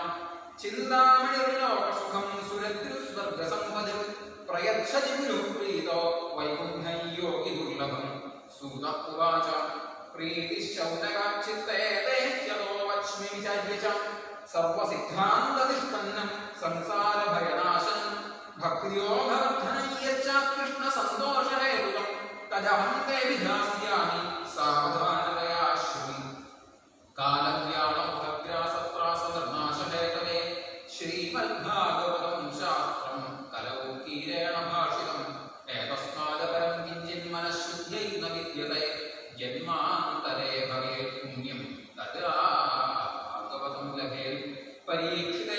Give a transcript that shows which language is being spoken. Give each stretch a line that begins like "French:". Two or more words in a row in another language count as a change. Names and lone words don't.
Sanskrit: ചിന്താമണിർലോകസുഖം സുരദ്രുസ്വർഗസമ്പദം പ്രയച്ഛതി ഗുരുപ്രീതോ വൈകുണ്ഠം യോഗി ദുർലഭം. സൂത ഉവാച പ്രീതിശൗനകാചിത്തേ ദേഹ്യതോ വച്മി വിചാര്യ ച സർവസിദ്ധാന്തനിഷ്പന്നം സംസാരഭയനാശനം. ഭക്തിയോഗവർദ്ധനം യച്ഛ കൃഷ്ണസന്തോഷഹേതുകം तदहं ते विधास्यामि सावधानतया श्रुति कालव्याळमुखग्रासत्रासनिर्नाशहेतवे श्रीमद्भागवतं शास्त्रं कलौ कीरेण भाषितम् एतस्मादपरं किञ्चिन्मनःशुद्ध्यै न विद्यते जन्मान्तरे भवेत् पुण्यं तदा भागवतं लभेत् परीक्षिते